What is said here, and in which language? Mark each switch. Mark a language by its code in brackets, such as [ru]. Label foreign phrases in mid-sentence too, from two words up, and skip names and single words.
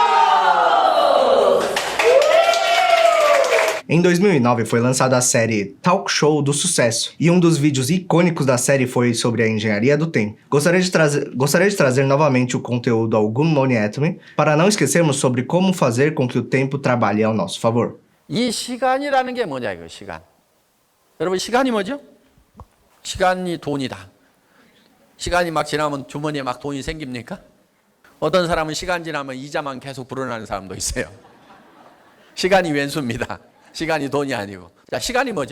[pt] Em 2009 foi lançada a série Talk Show do Sucesso, e um dos vídeos icônicos da série foi sobre a engenharia do tempo. Gostaria de trazer novamente o conteúdo ao Good Morning Atomy, para não esquecermos sobre como fazer com que o tempo trabalhe ao nosso favor. [ko] 이 시간이라는 게 뭐냐 이거 시간. 여러분 시간이 뭐죠? 시간이 돈이다. 시간이 막 지나면 주머니에 막 돈이 생깁니까? 어떤 사람은 시간 지나면 이자만 계속 불어나는 사람도 있어요. 시간이 왼수입니다. 시간이 돈이 아니고. 자, 시간이 뭐죠?